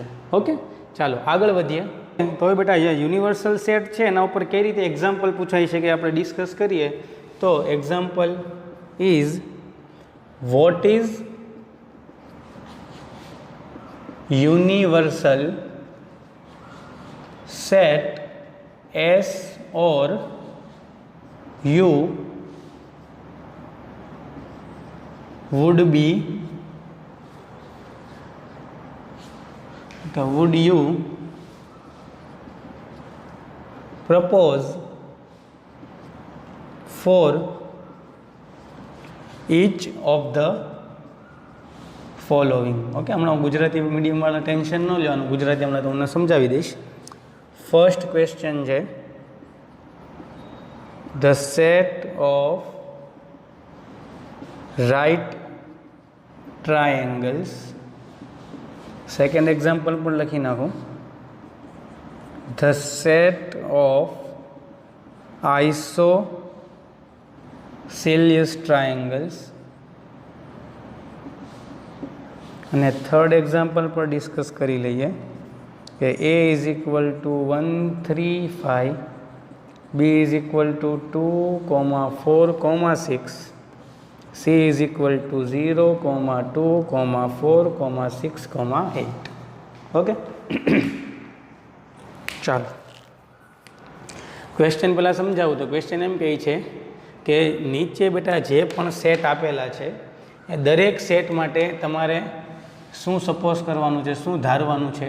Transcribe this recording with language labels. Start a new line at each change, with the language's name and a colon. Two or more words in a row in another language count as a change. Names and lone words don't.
Gujarati: ઓકે, ચાલો આગળ વધીએ. તો હવે બેટા યુનિવર્સલ સેટ છે એના ઉપર કઈ રીતે એક્ઝામ્પલ પૂછાઈ છે કે આપણે ડિસ્કસ કરીએ. તો
English: example is what is universal set S or U would you propose for each of the following?
Gujarati: ઓકે, હમણાં ગુજરાતી મીડિયમવાળા ટેન્શન ન લેવાનું, ગુજરાતી હમણાં તમને સમજાવી દઈશ.
English: First question છે The set of right triangles. second example
Gujarati: પણ લખી નાખું.
English: The set of isosceles triangles.
Gujarati: અને થર્ડ એક્ઝામ્પલ પર ડિસ્કસ કરી લઈએ કે
English: A is equal to 1, 3, 5, B is equal to 2, 4, 6, C is equal to 0, 2, 4, 6, 8.
Gujarati: ઓકે, ચાલો ક્વેશ્ચન પહેલાં સમજાવું. તો ક્વેશ્ચન એમ કહે છે કે નીચે બેટા જે પણ સેટ આપેલા છે એ દરેક સેટ માટે તમારે શું સપોઝ કરવાનું છે, શું ધારવાનું છે?